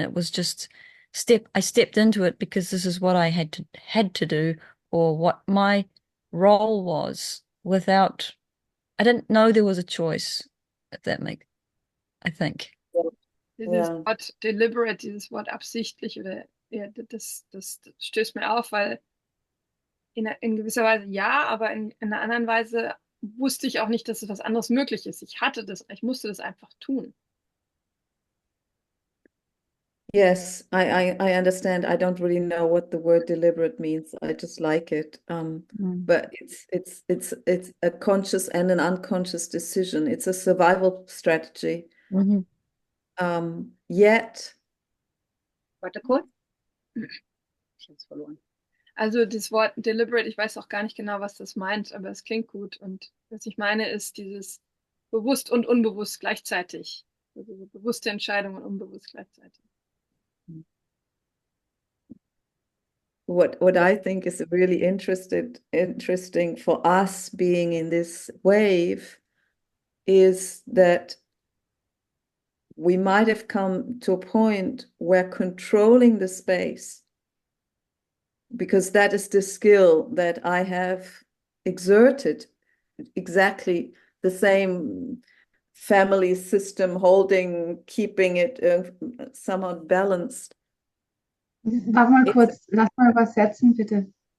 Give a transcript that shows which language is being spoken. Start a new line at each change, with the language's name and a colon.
English: It was just I stepped into it because this is what I had to do, or what my role was, without, I didn't know there was a choice, if that makes, I think.
German: Dieses Wort deliberate, dieses Wort absichtlich, oder ja, das stößt mir auf, weil in gewisser Weise ja, aber in einer anderen Weise wusste ich auch nicht, dass es was anderes möglich ist. Ich musste das einfach tun.
English: Yes, I understand. I don't really know what the word deliberate means. I just like it. But it's a conscious and an unconscious decision. It's a survival strategy. Yet.
German: Warte kurz. Ich hab's verloren. Also das Wort deliberate, ich weiß auch gar nicht genau, was das meint, aber es klingt gut. Und was ich meine, ist dieses bewusst und unbewusst gleichzeitig. Also bewusste Entscheidung und unbewusst gleichzeitig.
English: What I think is really interesting for us being in this wave is that we might have come to a point where controlling the space, because that is the skill that I have exerted, exactly the same family system, keeping it somehow balanced.
German: Warte mal kurz, lass mal übersetzen, bitte.